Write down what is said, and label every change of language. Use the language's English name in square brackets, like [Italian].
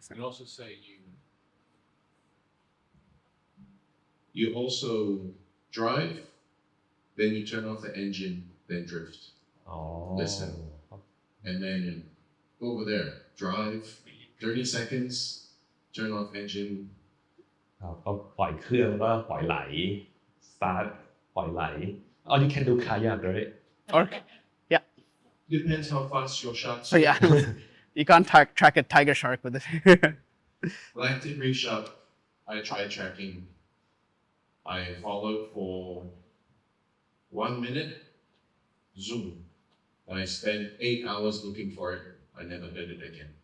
[English] And also say you also drive, then you turn off the engine, then drift. Listen. And then over there, drive, 30 seconds, turn off engine, [Thai] ก็ปล่อยเครื่องก็ปล่อยไหล start ปล่อยไหล [English] oh you can do kayak right Or yeah. Depends how fast your sharks. So yeah, you can't track a tiger shark with it. Atlantic reef shark, I tried tracking. I followed for 1 minute. Zoom. I spent 8 hours looking for it. I never heard it again.